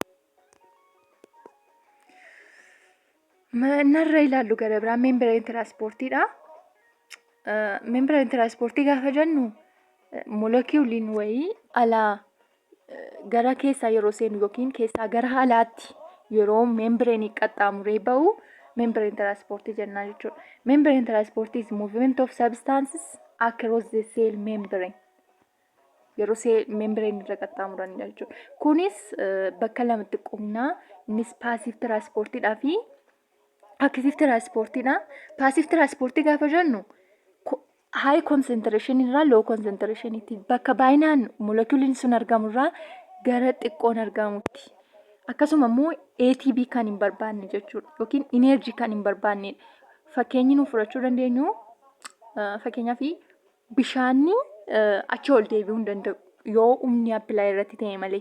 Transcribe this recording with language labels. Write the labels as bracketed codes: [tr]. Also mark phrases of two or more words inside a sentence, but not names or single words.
[om] Narra ilaallu gara biraa membreen tiraanspoortiidha. Membreen tiraanspoortii gaafa jennu molecuuliin wayii alaa gara keessaa yeroo seenu yookiin keessaa gara alaatti yeroo membreenii qaxxaamuree bahu [en] membrane transportii [om] jennaa jechuudha. [en] Membrane transport is movement of substances across the cell membrane. [om] Yeroo membrane irra qaxxaamuranidha jechuudha. Kunis bakka lamatti qoodnaa. Innis [en] passive transportiidhaa [om] fi [en] active transportiidha. Passive transportii [om] gaafa jennu [en] high concentration [om] irraa [en] low concentration [om] itti bakka baay'inaan molecuuliin sun argamu irraa gara xiqqoon argamutti. Akkasuma immoo ATP kan hin barbaanne jechuudha yookiin energy kan hin barbaanne. Fakkeenyi nu fudhachuu dandeenyu Fakkeenyaaf bishaanni achi ol deebi'uu hin danda'u yoo humni appilaa irratti ta'e malee.